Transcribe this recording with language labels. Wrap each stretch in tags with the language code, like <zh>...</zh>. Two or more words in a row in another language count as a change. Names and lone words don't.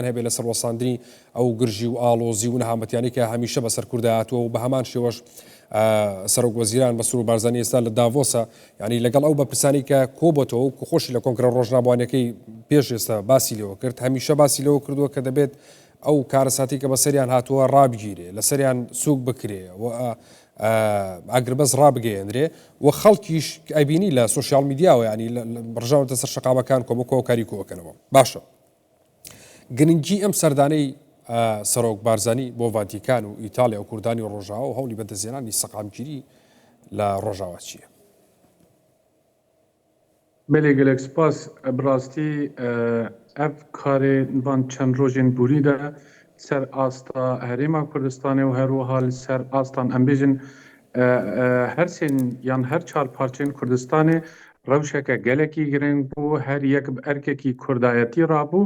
<ckb>هەبێت لە سەروەساندنی ئەو گرژی و ئالۆزی و نەهامەتیانی کە هەمیشە بە سەرکوردایەتەوە و بە هەمان شێوەش سەرۆک وەزیران مەسرور بارزانی ئێستا لە داڤۆسە ینی لەگەڵ ئەو بەرپرسانی کە کۆبەتەوە و خۆشی لە کۆنگرە ڕۆژنامەوانیەکەی پێش ئێستا باسی لەوە کرد هەمیشە باسی لەوە کردووە کە دەبێت ئەو کارەساتی کە بەسەریان هاتووە ڕابگیرێ لەسەریان سووک بکرێ و ئاگربەز ڕابگەیەنرێ و خەڵکیش ئەبینی لە</ckb> <en>social media</en> <ckb>ینی ڕژاوتە سەر شقامەکان کۆمەکۆ و کاری کۆکەنەوە. باشە گرنگی ئەم سەردانەی سەرۆک بارزانی بۆ ڤاتیکان و ئیتالیا و کوردانی ڕۆژاوە و هەوڵی بەدەستهێنانی سەقامگیری لە ڕۆژاوە چییە؟</ckb> <ku>بەێ gelek spas birastî ev karê van çend rojên bûrî de ser asta Herêma Kurdistanê û herwiha li ser astan em bêjin hersên yan her çar parçeyên Kurdistanê rewşeke gelekî giring bû her yek bi erkekî kurdayetî rabû.</ku>